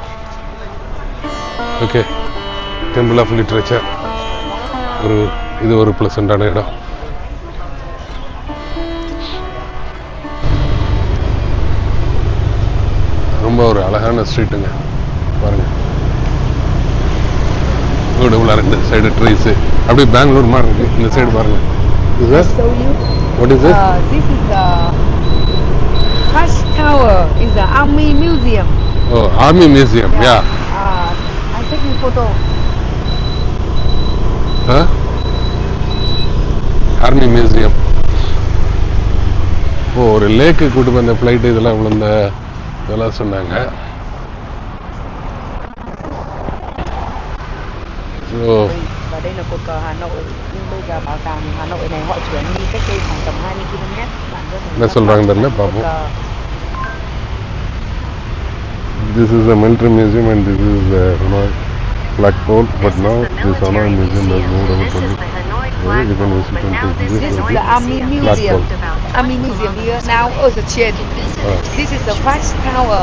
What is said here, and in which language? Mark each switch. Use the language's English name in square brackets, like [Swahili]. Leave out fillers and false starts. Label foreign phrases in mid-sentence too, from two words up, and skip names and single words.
[Tamil] ஓகே, டெம்பிள் ஆஃப் லிட்ரேச்சர் இது ஒரு ப்ளசண்டான இடம். ரொம்ப ஒரு அழகான ஸ்ட்ரீட்டுங்க பாருங்க. வீடு உள்ள ரெண்டு சைடு ட்ரீஸு அப்படியே பெங்களூர் மாதிரி இருக்கு. இந்த சைடு பாருங்க. [English] What is it? This is the Hush Tower. Is the Army Museum. Oh, Army Museum. Yeah. I take you photo. Huh? Army Museum. [Tamil] ஓ, ஒரு லேக்கு கூட்டு போய் அந்த ஃப்ளைட் இதெல்லாம் விழுந்த இதெல்லாம் சொன்னாங்க. ஸோ [Vietnamese] Và đây là cột cờ Hà Nội. Nhưng bây giờ bảo tàng Hà Nội này họ chuyển đi cách đây khoảng tầm 20 km. Bạn có thể [Tamil] என்ன சொல்கிறாங்க தெரியல, பார்ப்போம். [English] This is a military museum and this is flagpole, but now this Hanoi Museum has moved over to the you can visit and take This this is to the Army Museum. flagpole. Army Museum here now also changed. This is the Wax Tower.